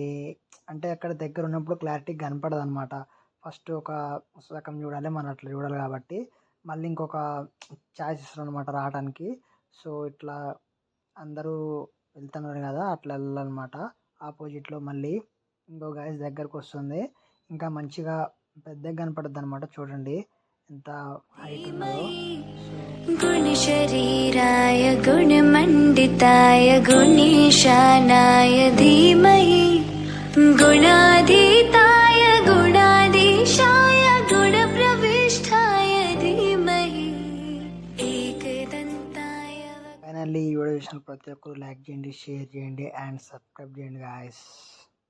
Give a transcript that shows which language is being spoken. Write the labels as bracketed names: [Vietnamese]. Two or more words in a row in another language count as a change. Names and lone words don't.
[Telugu] అంటే అక్కడ దగ్గర ఉన్నప్పుడు క్లారిటీ కనపడదు అనమాట. ఫస్ట్ ఒక సగం చూడాలి, మనం అట్లా చూడాలి కాబట్టి మళ్ళీ ఇంకొక ఛాయిస్ ఇస్తారు అనమాట రావడానికి. సో ఇట్లా అందరూ వెళ్తున్నారు కదా, అట్లా వెళ్ళాలన్నమాట. ఆపోజిట్లో మళ్ళీ ఇంకో గాయస్ దగ్గరకు వస్తుంది, ఇంకా మంచిగా పెద్దగా కనపడుద్ది అనమాట. చూడండి ఎంత హైట్ ఉన్నదో. [Sanskrit] गुणशरीराय गुणमण्डिताय गुणीशानाय धीमहि गुणाधीताय गुणाधीशाय गुणप्रविष्टाय धीमहि एकदन्ताय. [Telugu] ఫైనల్లీ ఈ వీడియో చూసిన ప్రతి ఒక్కరు లైక్ చేయండి, షేర్ చేయండి అండ్ సబ్స్క్రైబ్ చేయండి గాయస్.